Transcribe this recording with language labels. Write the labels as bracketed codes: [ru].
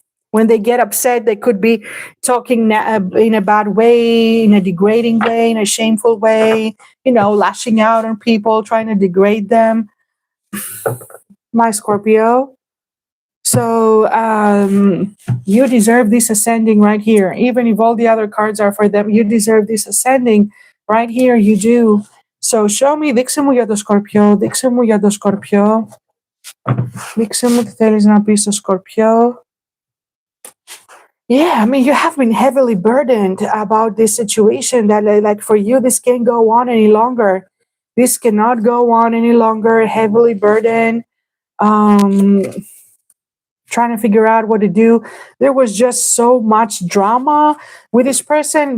[en] When they get upset, they could be talking in a bad way, in a degrading way, in a shameful way, lashing out on people, trying to degrade them. My Scorpio. So you deserve this ascending right here. Even if all the other cards are for them, you deserve this ascending right here. You do. So show me, [el] δείξε μου για το Σκορπιό, δείξε μου για το Σκορπιό, δείξε μου τι θέλεις να πεις στο Σκορπιό. [en] Yeah, I mean, you have been heavily burdened about this situation that, like, for you, this can't go on any longer. This cannot go on any longer, heavily burdened, trying to figure out what to do. There was just so much drama with this person.